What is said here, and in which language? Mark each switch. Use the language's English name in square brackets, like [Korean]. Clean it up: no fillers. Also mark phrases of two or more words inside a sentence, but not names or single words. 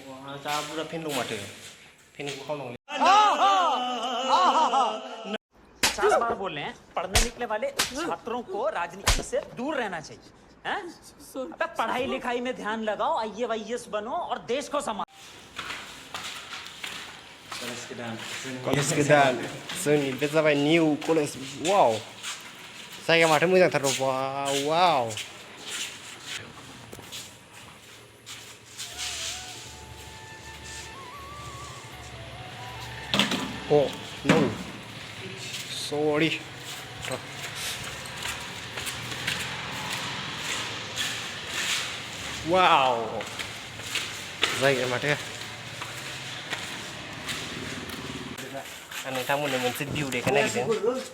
[Bodo] जा बुरा फेन दं माथो फेनखौ खावनांगौ [Hindi] 50 बार बोल रहे हैं पढ़ने निकले वाले छात्रों को राजनीति से दूर रहना चाहिए हैं? अबे पढ़ाई लिखाई में ध्यान लगाओ IAS बनो और देश को संभालो [Bodo] कलेज गोदान जोंनि बे जाबाय [English] new college [Bodo] वाव जायगा माथो मोजांथार वाव [English] Oh no sorry wow [Bodo] जायगा माथो नोंथांमोननो मोनसे भिउ देखायनो नागिरदों